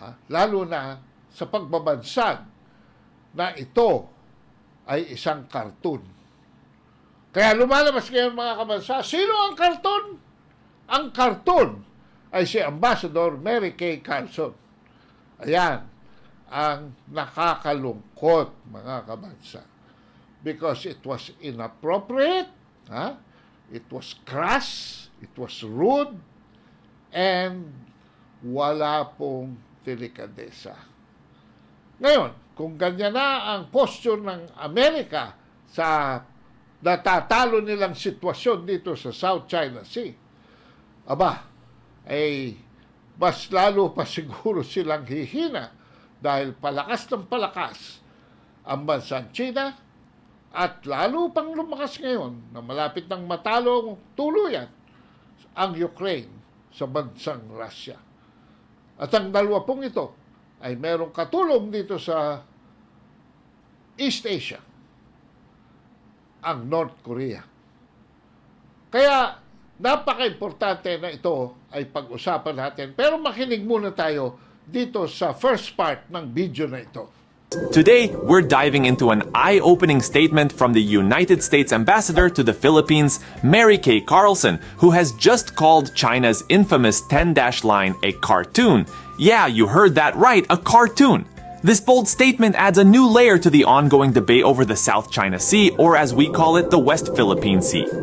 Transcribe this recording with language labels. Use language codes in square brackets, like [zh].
[tl] Lalo na sa pagbabansag na ito ay isang cartoon. Kaya lumalabas ngayon mga kabansa, sino ang cartoon? Ang cartoon ay si Ambassador Mary Kay Carlson. Ayan, ang nakakalungkot mga kabansa. [en] Because it was inappropriate, it was crass, it was rude, and [tl] wala pong delikadesa. Ngayon, kung ganyan na ang posture ng Amerika sa natatalo nilang sitwasyon dito sa South China Sea, ay mas lalo pa siguro silang hihina dahil palakas ng palakas ang bansang China at lalo pang lumakas ngayon na malapit ng matalo tuluyan ang Ukraine sa bansang Russia. At ang dalawa pong ito ay merong katulong dito sa East Asia, ang North Korea. Kaya napaka-importante na ito ay pag-usapan natin. Pero makinig muna tayo dito sa first part ng video na ito. [en] Today, we're diving into an eye-opening statement from the United States Ambassador to the Philippines, Mary Kay Carlson, who has just called China's infamous 10-dash line a cartoon. Yeah, you heard that right, a cartoon. This bold statement adds a new layer to the ongoing debate over the South China Sea, or as we call it, the West Philippine Sea.